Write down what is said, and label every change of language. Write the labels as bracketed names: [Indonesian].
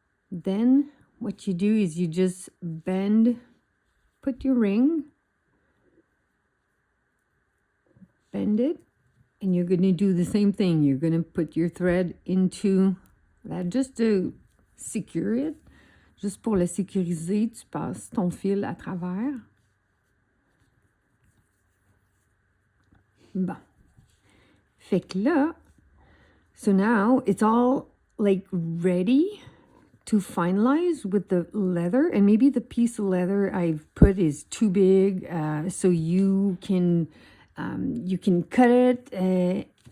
[English] Then what you do is you just bend, put your ring, bend it, and you're going to do the same thing. You're going to put your thread into that just to secure it. [French] Juste pour le sécuriser, tu passes ton fil à travers. Bon. Fait que là, [English] so now it's all like ready to finalize with the leather, and maybe the piece of leather I've put is too big, so you can cut it,